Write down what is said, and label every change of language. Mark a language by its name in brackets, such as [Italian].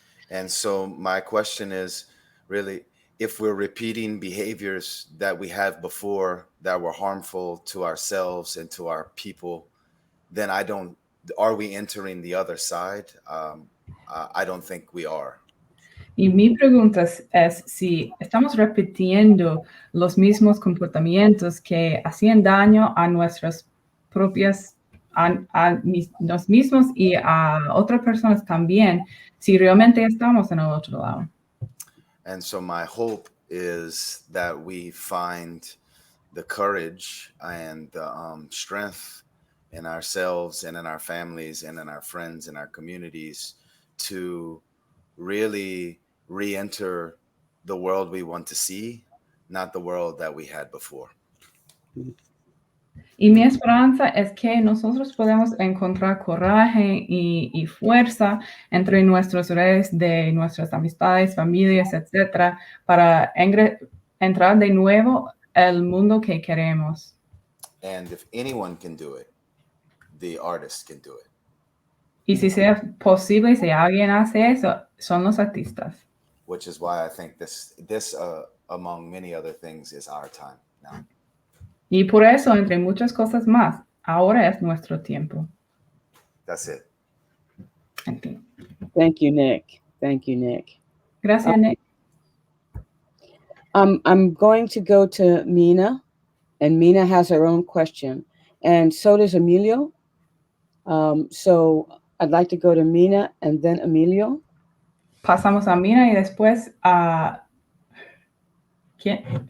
[English] And so my question is really, if we're repeating behaviors that we had before that were harmful to ourselves and to our people, then are we entering the other side? I don't think we are. [Spanish] Y mi pregunta es si estamos repitiendo los mismos comportamientos que hacían daño a nuestras propias, nos mismos y a otras personas también, si realmente estamos en el otro lado. [English] And so my hope is that we find the courage and the strength in ourselves and in our families and in our friends and our communities to really re-enter the world we want to see, not the world that we had before. [Spanish] Y mi esperanza es que nosotros podemos encontrar coraje y fuerza entre nuestras redes de nuestras amistades, familias, etcétera, para entrar de nuevo al mundo que queremos. [English] And if anyone can do it, the artist can do it. [Spanish] Y si sea posible, si alguien hace eso, son los artistas. [English] Which is why I think this among many other things is our time now. [Spanish] Y por eso, entre muchas cosas más, ahora es nuestro tiempo. [English] That's it. Okay. Thank you, Nick. Thank you, Nick. [Spanish] Gracias, Nick. [English] I'm going to go to Mina, and Mina has her own question, and so does Emilio. So I'd like to go to Mina and then Emilio. [Spanish] Pasamos a Mina y después a ¿quién?